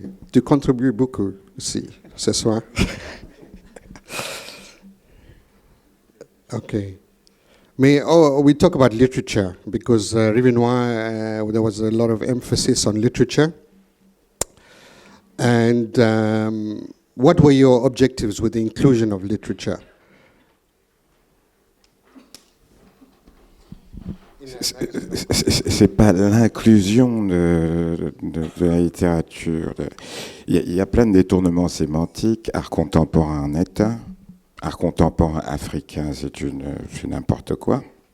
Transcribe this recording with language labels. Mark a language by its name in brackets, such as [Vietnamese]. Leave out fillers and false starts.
[French] Tu contribues beaucoup ici, ce soir. [English] Okay. We talk about literature because Rivenois, there was a lot of emphasis on literature. And what were your objectives with the inclusion of literature? [French] C'est pas l'inclusion de la littérature. Il y a plein de détournements sémantiques. Art contemporain en est un. Art contemporain africain, c'est n'importe quoi.